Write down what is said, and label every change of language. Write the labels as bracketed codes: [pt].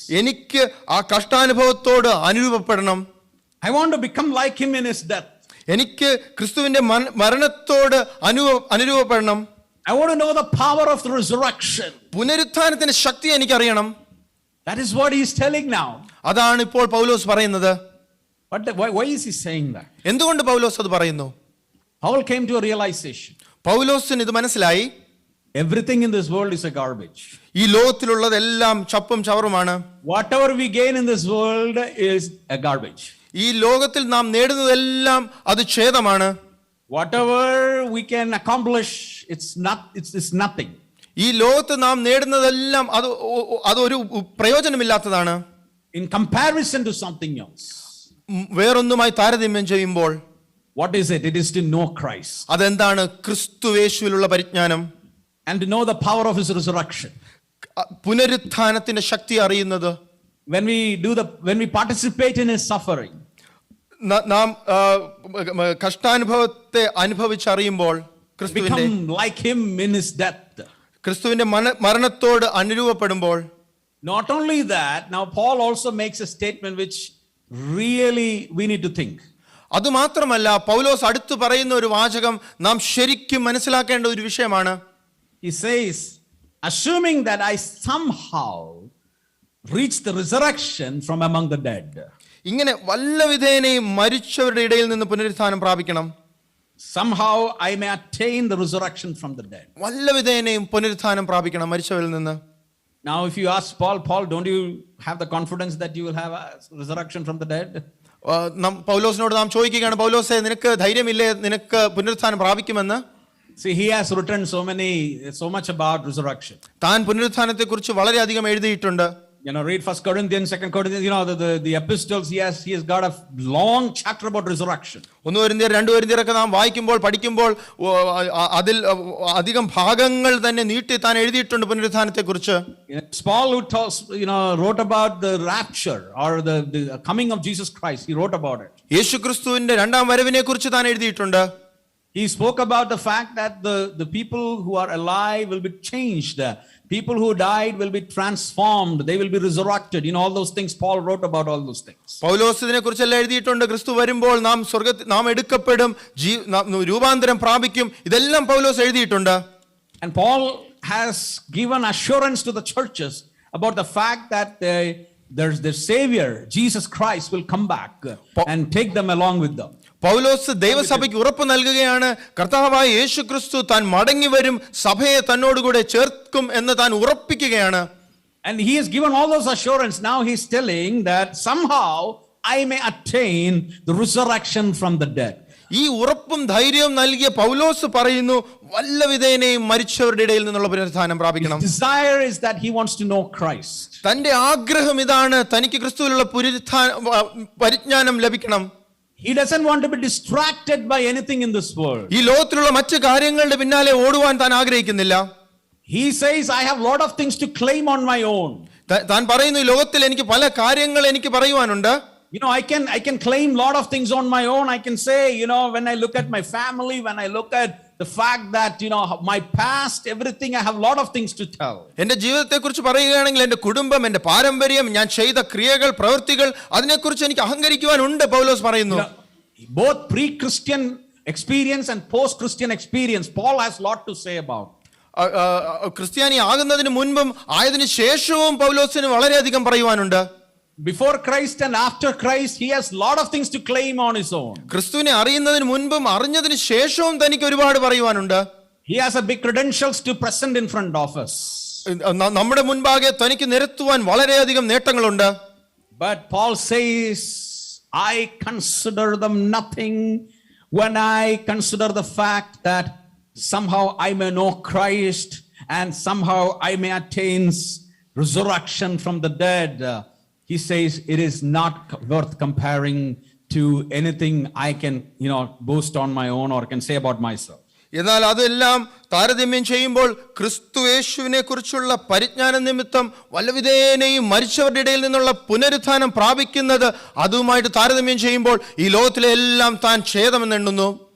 [ml] എനിക്ക് ആ കഷ്ടാനുഭവത്തോട് അനുരൂപപ്പെടണം. [en] I want to become like Him in His death. [ml] എനിക്ക് ക്രിസ്തുവിന്റെ മരണത്തോട് അനുരൂപപ്പെടണം. [en] I want to know the power of the resurrection. [ml] പുനരുത്ഥാനത്തിന്റെ ശക്തി എനിക്ക് അറിയണം. [en] That is what he is telling now. [ml] അതാണ് ഇപ്പോൾ പൗലോസ് പറയുന്നത്. [en] But why is he saying that? [ml] എന്തുകൊണ്ട് പൗലോസ് അത് പറയുന്നു? [en] Paul came to a realization. [ml] പൗലോസിന് ഇത് മനസ്സിലായി, [en] everything in this world is a garbage. [ml] ഈ ലോകത്തിലുള്ളതെല്ലാം ചപ്പും ചവറുമാണ്. [en] Whatever we gain in this world is a garbage. [ml] ഈ ലോകത്തിൽ നാം നേടുന്നതെല്ലാം അത് ഛേദമാണ്. [en] Whatever we can accomplish, it's nothing. [ml] ഈ ലോകത്ത് നാം നേടുന്നതെല്ലാം അതൊരു പ്രയോജനമില്ലാത്തതാണ്. [en] In comparison to something else. [ml] വേറൊന്നുമായി താരതമ്യം ചെയ്യുമ്പോൾ [en] what is it? It is to know Christ. [ml] അതെന്താണ്? ക്രിസ്തുയേശുവിലുള്ള പരിജ്ഞാനം. [en] and to know the power of his resurrection. [ml] പുനരുത്ഥാനത്തിന്റെ ശക്തി അറിയുന്നത്, [en] when we participate in his suffering, [ml] നാം കഷ്ടാനുഭവത്തെ അനുഭവിച്ചറിയുമ്പോൾ ക്രിസ്തുവിന്റെ [en] become like him in his death. [ml] ക്രിസ്തുവിന്റെ മരണത്തോട് അനുരൂപപ്പെടുമ്പോൾ, [en] not only that, now Paul also makes a statement which really we need to think. [ml] അതുമാത്രമല്ല, പൗലോസ് അടുത്ത് പറയുന്ന ഒരു വാചകം നാം ശരിക്കും മനസ്സിലാക്കേണ്ട ഒരു വിഷയമാണ്. [en] He says, assuming that I somehow reach the resurrection from among the dead. [ml] ഇങ്ങനെ വല്ലവിധേനയും മരിച്ചവരുടെ ഇടയിൽ നിന്ന് പുനരുത്ഥാനം പ്രാപിക്കണം. [en] Somehow I may attain the resurrection from the dead. [ml] വല്ലവിധേനയും പുനരുത്ഥാനം പ്രാപിക്കണം മരിച്ചവരിൽ നിന്ന്. [en] Now if you ask Paul, don't you have the confidence that you will have a resurrection from the dead? [ml] പൗലോസിനോട് നാം ചോദിക്കുകയാണ്, പൗലോസേ, നിനക്ക് ധൈര്യമില്ലേ നിനക്ക് പുനരുത്ഥാനം പ്രാപിക്കുമെന്ന്? [en] See, he has written so much about resurrection. [ml] താൻ പുനരുത്ഥാനത്തെ കുറിച്ച് വളരെയധികം എഴുതിയിട്ടുണ്ട്. [en] Read 1 Corinthians, 2 Corinthians, the epistles, he has got a long chapter about resurrection. [ml] 1 കൊരിന്ത്യർ 2 കൊരിന്ത്യരൊക്കെ നാം വായിക്കുമ്പോൾ പഠിക്കുമ്പോൾ അതിൽ അധികം ഭാഗങ്ങൾ തന്നെ നീട്ടി താൻ എഴുതിയിട്ടുണ്ട് പുനരുത്ഥാനത്തെ കുറിച്ച്. [en] Paul who wrote about the rapture or the coming of Jesus Christ, he wrote about it. [ml] യേശുക്രിസ്തുവിന്റെ രണ്ടാം വരവിനെ കുറിച്ച് താൻ എഴുതിയിട്ടുണ്ട്. [en] He spoke about the fact that the people who are alive will be changed. People who died will be transformed. They will be resurrected. All those things. Paul wrote about all those things. [ml] പൗലോസ് ഇതിനെ കുറിച്ചെല്ലാം എഴുതിയിട്ടുണ്ട്. ക്രിസ്തു വരുമ്പോൾ നാം എടുക്കപ്പെടും, രൂപാന്തരം പ്രാപിക്കും. ഇതെല്ലാം പൗലോസ് എഴുതിയിട്ടുണ്ട്. [en] And Paul has given assurance to the churches about the fact that there's the Savior, Jesus Christ, will come back and take them along with them. [ml] പൗലോസ് ദൈവസഭയ്ക്ക് ഉറപ്പ് നൽകുകയാണ്, കർത്താവായ യേശു ക്രിസ്തു താൻ മടങ്ങി വരും, സഭയെ തന്നോടുകൂടെ ചേർക്കും എന്ന് താൻ ഉറപ്പിക്കുകയാണ്. [en] And he has given all those assurance. Now he's telling that somehow I may attain the resurrection from the dead. [ml] ഈ ഉറപ്പും ധൈര്യവും നൽകിയ പൗലോസ് പറയുന്നു, വല്ലവിധേനയും മരിച്ചവരുടെ ഇടയിൽ നിന്നുള്ള പുനരുത്ഥാനം പ്രാപിക്കണം. [en] His desire is that he wants to know Christ. [ml] തന്റെ ആഗ്രഹം ഇതാണ്, തനിക്ക് ക്രിസ്തുവിലുള്ള പരിജ്ഞാനം ലഭിക്കണം. [en] He doesn't want to be distracted by anything in this world. [ml] ഈ ലോകത്തിലുള്ള മറ്റു കാര്യങ്ങളുടെ പിന്നാലെ ഓടുവാൻ താൻ ആഗ്രഹിക്കുന്നില്ല. [en] He says, I have a lot of things to claim on my own. [ml] താൻ പറയുന്നു, ഈ ലോകത്തിൽ എനിക്ക് പല കാര്യങ്ങൾ എനിക്ക് പറയുവാനുണ്ട്. [en] I can claim a lot of things on my own. I can say, when I look at my family, when I look at the fact that, my past, everything, I have a lot of things to tell. [ml] എന്റെ ജീവിതത്തെ കുറിച്ച് പറയുകയാണെങ്കിൽ എന്റെ കുടുംബം, എന്റെ പാരമ്പര്യം, ഞാൻ ചെയ്ത ക്രിയകൾ, പ്രവൃത്തികൾ, അതിനെക്കുറിച്ച് എനിക്ക് അഹങ്കരിക്കുവാനുണ്ട്, പൗലോസ് പറയുന്നു. [en] Both pre-Christian experience and post-Christian experience, Paul has a lot to say about. [ml] ക്രിസ്ത്യാനി ആകുന്നതിന് മുൻപും ആയതിനു ശേഷവും പൗലോസിന് വളരെയധികം പറയുവാനുണ്ട്. [en] Before Christ and after Christ, he has a lot of things to claim on his own. [ml] ക്രിസ്തുവിനെ അറിയുന്നതിന് മുൻപും അറിഞ്ഞതിന് ശേഷവും തനിക്ക് ഒരുപാട് പറയുവാനുണ്ട്. [en] He has a big credentials to present in front of us. [ml] നമ്മുടെ മുൻപാകെ തനിക്ക് നിരത്തുവാൻ വളരെയധികം നേട്ടങ്ങളുണ്ട്. [en] But Paul says, I consider them nothing when I consider the fact that somehow I may know Christ and somehow I may attain resurrection from the dead. He says it is not worth comparing to anything I can, boast on my own or can say about myself. [ml] എന്നാൽ അതെല്ലാം താരതമ്യം ചെയ്യുമ്പോൾ ക്രിസ്തു യേശുവിനെ കുറിച്ചുള്ള പരിജ്ഞാന നിമിത്തം വല്ലവിധേനയും മരിച്ചവരുടെ ഇടയിൽ നിന്നുള്ള പുനരുത്ഥാനം പ്രാപിക്കുന്നത് അതുമായിട്ട് താരതമ്യം ചെയ്യുമ്പോൾ ഈ ലോകത്തിലെ എല്ലാം താൻ ഛേദമെന്ന് എണ്ണുന്നു.